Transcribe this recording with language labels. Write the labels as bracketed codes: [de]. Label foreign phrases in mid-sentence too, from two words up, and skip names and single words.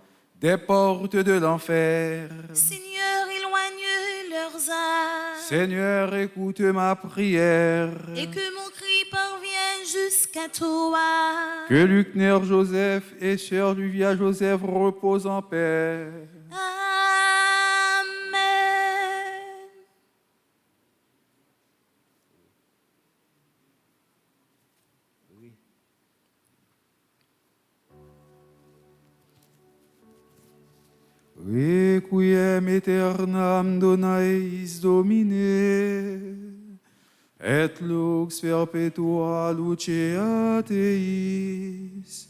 [fr] Des portes de l'enfer, Seigneur, éloigne leurs âmes. Seigneur, écoute ma prière. Et que mon cri parvienne jusqu'à toi. Que Lucner Joseph et Sœur Luvia Joseph reposent en paix. Amen. [la] Requiem aeternam dona eis Domine, et lux perpetua lucea Teis.